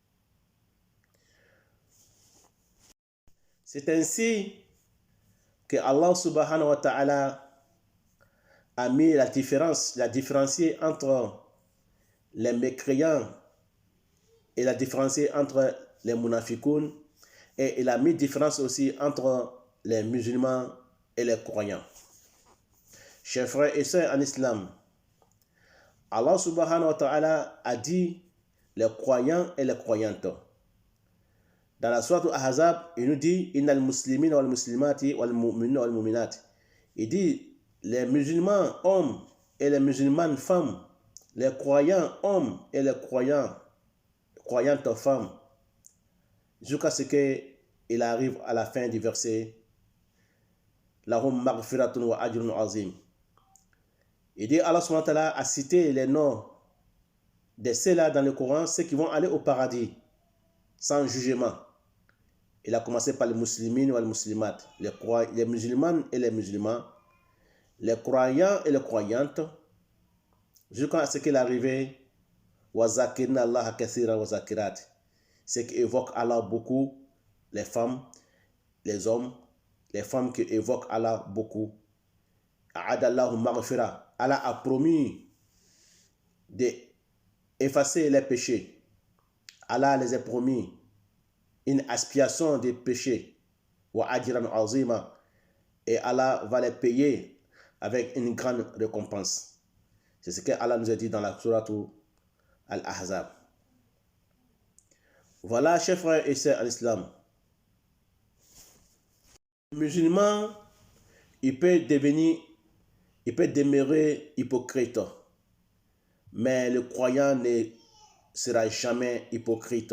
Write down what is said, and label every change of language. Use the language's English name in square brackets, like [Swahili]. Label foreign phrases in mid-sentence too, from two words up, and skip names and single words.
[French] C'est ainsi que Allah [Arabic] سبحانه وتعالى [French] a mis la différencier entre les mécréants et la différencier entre les munafiqoun, et il a mis différence aussi entre les musulmans et les croyants. Chers frères et sœurs en islam, Allah [Arabic] سبحانه وتعالى [French] a dit les croyants et les croyantes. Dans la sourate Al-Ahzab, il nous dit [Arabic] إن المسلمين والمسلمات والمؤمنين والمؤمنات. [French] Il dit les musulmans hommes et les musulmanes femmes, les croyants hommes et les croyantes femmes, jusqu'à ce qu'il arrive à la fin du verset [Arabic] لهم مغفرة وأجر عظيم. [French] Il dit Allah [Arabic] سبحانه وتعالى [French] a cité les noms de ceux-là dans le Coran, ceux qui vont aller au paradis sans jugement. Il a commencé par les musulmans ou les muslimat, les musulmanes et les musulmans, les croyants et les croyantes, jusqu'à ce qu'il arrive [Arabic] والذاكرين الله كثيرا والذاكرات, [French] ce qui évoque Allah beaucoup, les femmes, les hommes, les femmes qui évoquent Allah beaucoup. [Arabic] أعد الله مغفرة, [French] Allah a promis d'effacer les péchés. Allah les a promis une expiation des péchés. [Arabic] وأجرا عظيما, [French] et Allah va les payer avec une grande récompense. C'est ce que Allah nous a dit dans la sourate Al-Ahzab. Voilà, chers frères et sœurs en islam. Le musulman, il peut demeurer hypocrite, mais le croyant ne sera jamais hypocrite.